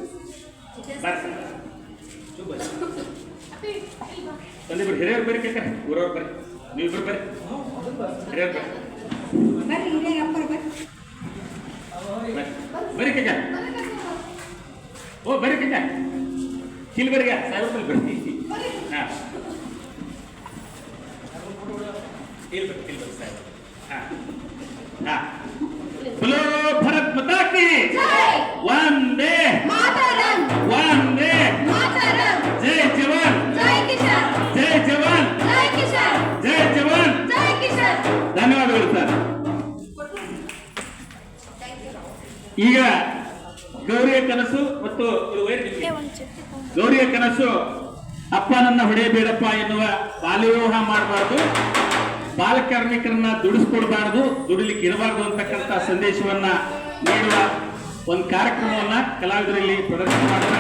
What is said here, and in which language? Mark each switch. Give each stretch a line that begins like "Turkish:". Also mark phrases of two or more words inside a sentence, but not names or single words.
Kannada: ಒಂದಿಬ್ರು ಹಿರಿಯರು ಬರ್ರಿ, ಕೇಳ್ಕ ಊರವ್ರು ಬರ್ರಿ, ನೀವಿಬ್ರು ಬರ್ರಿ, ಹಿರಿಯರು ಬರ್ರಿ ಕೇಳ್ಕ. ಓ ಬರ್ರಿ ಕೇಳ್ಕ, ಇಲ್ಲಿ ಬರ್ಗ ಸಾಹೇಬ್ರು ಬರ್ರಿ. ಹಾಂ ಇಲ್ಲಿ ಬರ್ರಿ ಸಾಹೇಬ್.
Hindi: ಹಾಂ ಹಾಂ बोलो भारत माता की वंदे मातरम, वंदे मातरम, जय जवान, जय किसान, जय जवान, जय किसान, जय जवान, जय किसान.
Kannada: ಧನ್ಯವಾದಗಳು ಸರ್. ಈಗ ಗೌರಿಯ ಕನಸು ಮತ್ತು ಗೌರಿಯ ಕನಸು ಅಪ್ಪ ನನ್ನ ಹೊಡೆಯಬೇಡಪ್ಪ ಎನ್ನುವ ಬಾಲ್ಯವಿವಾಹ ಮಾಡಬಾರ್ದು, ಬಾಲ ಕಾರ್ಮಿಕರನ್ನ ದುಡಿಸ್ಕೊಡ್ಬಾರ್ದು, ದುಡಿಲಿಕ್ಕೆ ಇರಬಾರ್ದು ಅಂತಕ್ಕಂಥ ಸಂದೇಶವನ್ನ ನೀಡುವ ಒಂದು ಕಾರ್ಯಕ್ರಮವನ್ನ ಕಲಾವಿದರಲ್ಲಿ ಪ್ರದರ್ಶನ ಮಾಡ್ತಾರೆ.